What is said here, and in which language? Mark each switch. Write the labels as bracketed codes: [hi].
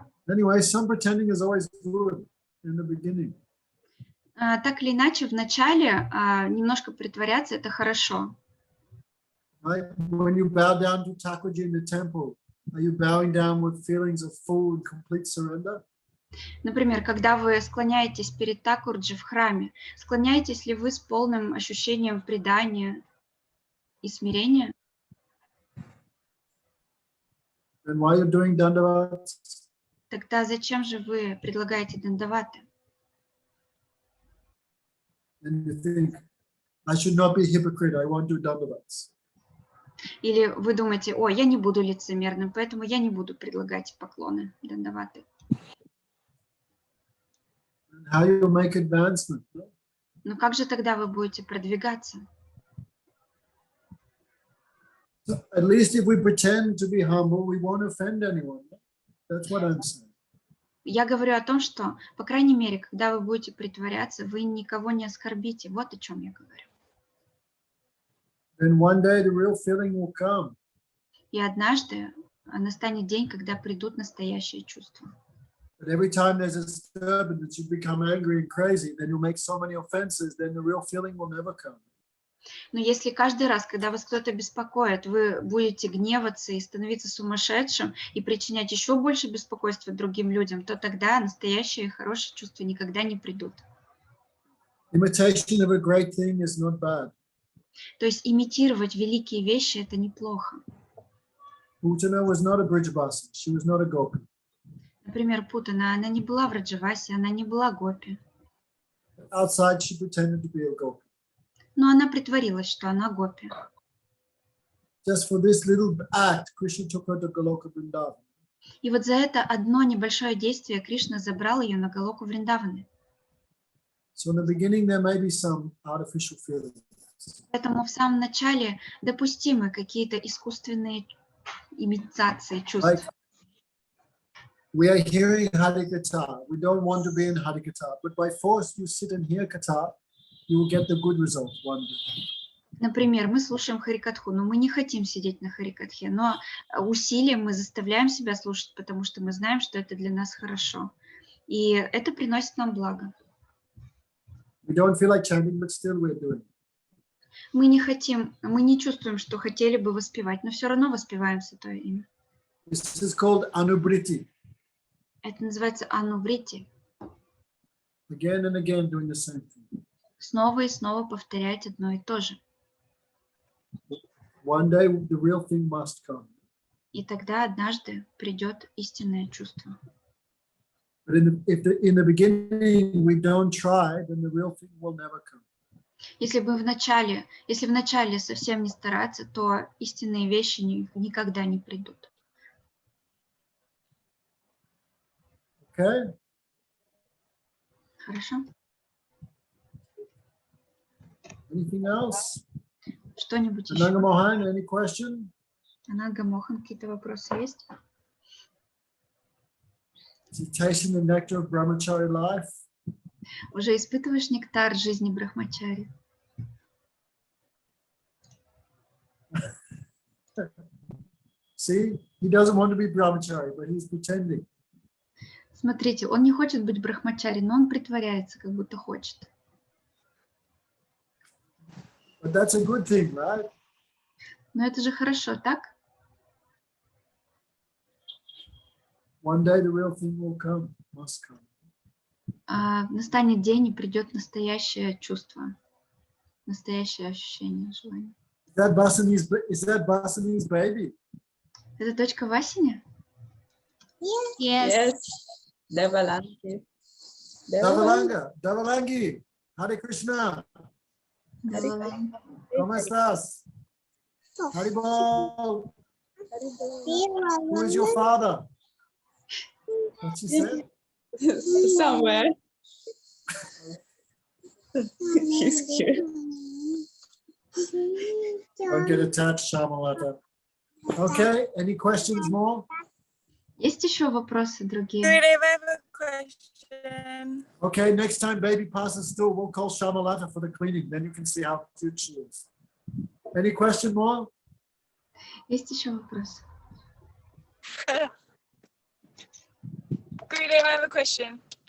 [en] Anyway, some pretending is always good in the beginning. [ru] Так или иначе, в начале немножко притворяться — это хорошо. [en] Right? When you bow down to Thakurji in the temple, are you bowing down with feelings of full and complete surrender? [ru] Например, когда вы склоняетесь перед Такурджи в храме, склоняетесь ли вы с полным ощущением предания и смирения? [en] And why you're doing dandavats? [ru] Тогда зачем же вы предлагаете дандаваты? [en] And you think, I should not be a hypocrite, I won't do dandavats. [ru] Или вы думаете, ой, я не буду лицемерным, поэтому я не буду предлагать поклоны, дандаваты. [en] And how you'll make advancement? [ru] Но как же тогда вы будете продвигаться? [en] So at least if we pretend to be humble, we won't offend anyone. That's what I'm saying. [ru] Я говорю о том, что, по крайней мере, когда вы будете притворяться, вы никого не оскорбите. Вот о чем я говорю. [en] Then one day the real feeling will come. [ru] И однажды настанет день, когда придут настоящие чувства. [en] But every time there's a disturbance that you become angry and crazy, then you'll make so many offenses, then the real feeling will never come. [ru] Но если каждый раз, когда вас кто-то беспокоит, вы будете гневаться и становиться сумасшедшим и причинять еще больше беспокойства другим людям, то тогда настоящие хорошие чувства никогда не придут. [en] Imitation of a great thing is not bad. [ru] То есть имитировать великие вещи — это неплохо. [en] Putana was not a Brijavasi, she was not a gopi. [ru] Например, Путана, она не была в Раджавасе, она не была гопи. [en] Outside she pretended to be a gopi. [ru] Но она притворилась, что она гопи. [en] Just for this little act, Krishna took her to Goloka Vrindavan. [ru] И вот за это одно небольшое действие Кришна забрал ее на Галоку Вриндаваны. [en] So in the beginning there may be some artificial feelings. [ru] Поэтому в самом начале допустимы какие-то искусственные имитации чувств. [en] Like we are hearing Harikatha. We don't want to be in Harikatha, but by force you sit and hear Katha, you will get the good result one day. [ru] Например, мы слушаем Харикатху, но мы не хотим сидеть на Харикатхе, но усилием мы заставляем себя слушать, потому что мы знаем, что это для нас хорошо. И это приносит нам благо. [en] We don't feel like chanting, but still we're doing it. [ru] Мы не хотим, мы не чувствуем, что хотели бы воспевать, но все равно воспеваем Святое Имя. [en] This is called anubriti. [ru] Это называется ануврити. [en] Again and again doing the same thing. [ru] Снова и снова повторять одно и то же. [en] One day the real thing must come. [ru] И тогда однажды придет истинное чувство. [en] But in the beginning we don't try, then the real thing will never come. [ru] Если в начале совсем не стараться, то истинные вещи никогда не придут. [en] Okay? [ru] Хорошо? [en] Anything else? [ru] Что-нибудь еще? [en] Ananga Mohan, any question? [ru] Ананга Мохан, какие-то вопросы есть? [en] Tasting the nectar of brahmachari life. [ru] Уже испытываешь нектар жизни брахмачари? [en] See, he doesn't want to be brahmachari, but he's pretending. [ru] Смотрите, он не хочет быть брахмачари, но он притворяется, как будто хочет. [en] But that's a good thing, right? [ru] Но это же хорошо, так? [en] One day the real thing will come, must come. [ru] Настанет день, и придет настоящее чувство, настоящее ощущение, желание. [en] Is that Basani's baby? [ru] Это дочка Васиня? [en] Yes. Devalangi. Davalangi. Hare Krishna. [es] ¿Cómo estás? [en] Haribol. Who is your father? What she said? Somewhere. He's cute. Don't get attached, Shamalata. Okay, any questions more? [ru] Есть еще вопросы другие? [en] Gurudev, I have a question. Okay, next time baby passes through, we'll call Shamalata for the cleaning. Then you can see how cute she is. Any question more? [ru] Есть еще вопросы? [en] Gurudev, I have a question.